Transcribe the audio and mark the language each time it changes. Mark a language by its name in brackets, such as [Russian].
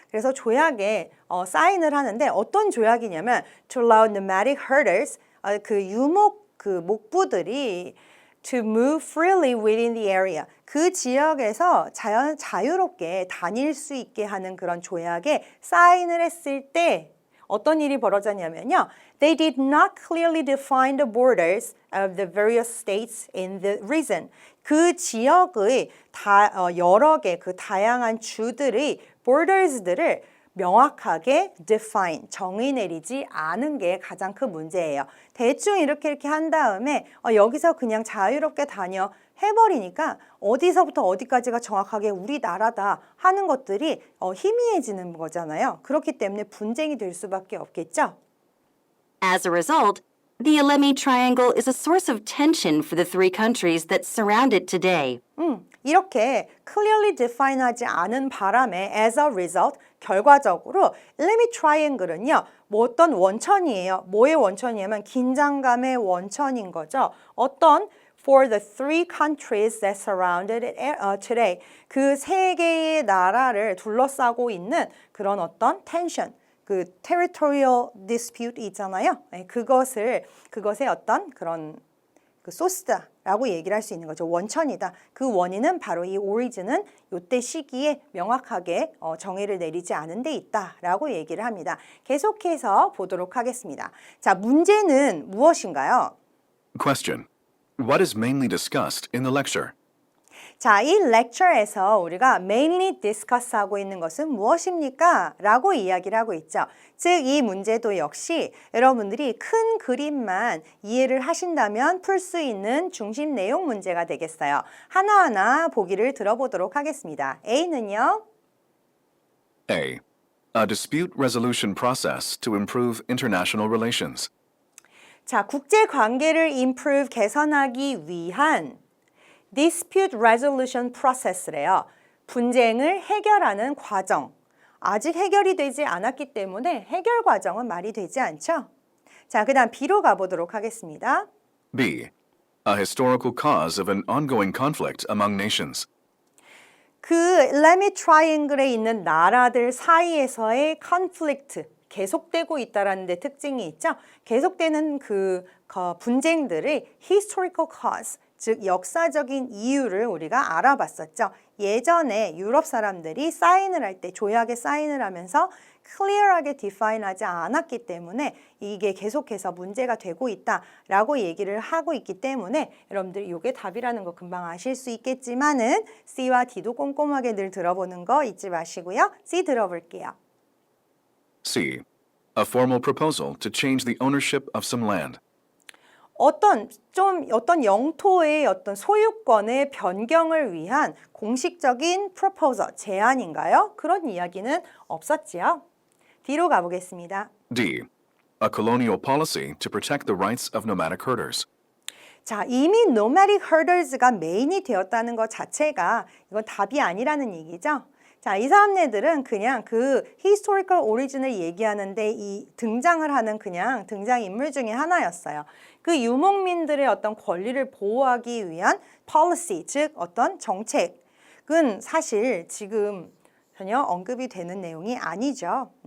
[Korean] 그래서 조약에 사인을 하는데 어떤 조약이냐면 [English] to allow nomadic herders [Korean] 그 유목 그 목부들이 [English] to move freely within the area. [Korean] 그 지역에서 자유롭게 다닐 수 있게 하는 그런 조약에 사인을 했을 때 어떤 일이 벌어졌냐면요. [English] They did not clearly define the borders of the various states in the region. [Korean] 그 지역의 여러 개 그 다양한 주들의 borders들을 명확하게 define, 정의 내리지 않은 게 가장 큰 문제예요. 대충 이렇게 한 다음에 여기서 그냥 자유롭게 다녀 해버리니까 어디서부터 어디까지가 정확하게 우리나라다 하는 것들이 희미해지는 거잖아요. 그렇기 때문에 분쟁이 될 수밖에 없겠죠. [English] As a result, the Alemi Triangle is a source of tension for the three countries that surround it today. [Korean] 이렇게 clearly define하지 않은 바람에 [English] as a result, [Korean] 결과적으로 Alemi Triangle은요. 뭐 어떤 원천이에요. 뭐의 원천이냐면 긴장감의 원천인 거죠. [English] 어떤 for the three countries that surrounded it today. [Korean] 그 세 개의 나라를 둘러싸고 있는 그런 어떤 tension, 그 territorial dispute 있잖아요. 그것의 어떤 그런 그 소스다라고 얘기를 할 수 있는 거죠. 원천이다. 그 원인은 바로 이 origin은 이때 시기에 명확하게 정의를 내리지 않은 데 있다라고 얘기를 합니다. 계속해서 보도록 하겠습니다. 자, 문제는 무엇인가요? [English] Question. What is mainly discussed in the lecture? [Korean] 자, 이 lecture에서 우리가 [English] mainly discuss [Korean] 하고 있는 것은 무엇입니까? 라고 이야기를 하고 있죠. 즉, 이 문제도 역시 여러분들이 큰 그림만 이해를 하신다면 풀 수 있는 중심 내용 문제가 되겠어요. 하나하나 보기를 들어보도록 하겠습니다. A는요? [English] A. A dispute resolution process to improve international relations. [Korean] 자, 국제 관계를 improve, 개선하기 위한 [English] dispute resolution process [Korean] 래요. 분쟁을 해결하는 과정. 아직 해결이 되지 않았기 때문에 해결 과정은 말이 되지 않죠. 자, 그 다음 B로 가보도록 하겠습니다. [English] B. A historical cause of an ongoing conflict among nations. [Korean] 그 Alemi Triangle에 있는 나라들 사이에서의 conflict, 계속되고 있다라는 데 특징이 있죠. 계속되는 그 분쟁들의 historical cause, 즉 역사적인 이유를 우리가 알아봤었죠. 예전에 유럽 사람들이 사인을 할 때 조약에 사인을 하면서 clear하게 define하지 않았기 때문에 이게 계속해서 문제가 되고 있다라고 얘기를 하고 있기 때문에 여러분들 이게 답이라는 거 금방 아실 수 있겠지만은 C와 D도 꼼꼼하게 늘 들어보는 거 잊지 마시고요. C 들어볼게요. [English] C. A formal proposal to change the ownership of some land. [Korean] 어떤 영토의 어떤 소유권의 변경을 위한 공식적인 proposal, 제안인가요? 그런 이야기는 없었지요. 뒤로 가보겠습니다. [English] D. A colonial policy to protect the rights of nomadic herders. [Korean] 자, 이미 nomadic herders가 메인이 되었다는 것 자체가 이건 답이 아니라는 얘기죠. 자, 이 사람네들은 그냥 그 historical origin을 얘기하는데 이 등장을 하는 그냥 등장인물 중에 하나였어요. 그 유목민들의 어떤 권리를 보호하기 위한 policy, 즉 어떤 정책은 사실 지금 전혀 언급이 되는 내용이 아니죠.